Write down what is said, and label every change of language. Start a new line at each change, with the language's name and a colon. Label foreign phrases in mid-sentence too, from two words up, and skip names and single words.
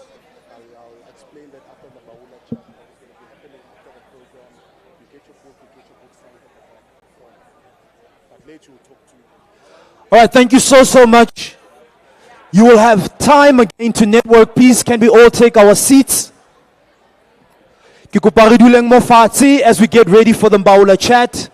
English: I'll explain that after the Mbawula Chat. It's going to be happening after the program. You get your book signed at the back. But later we'll talk to you. All right, thank you so much. You will have time again to network. Please, can we all take our seats?
Tswana: Ke kopa re duleng mo fatshe
English: as we get ready for the Mbawula Chat.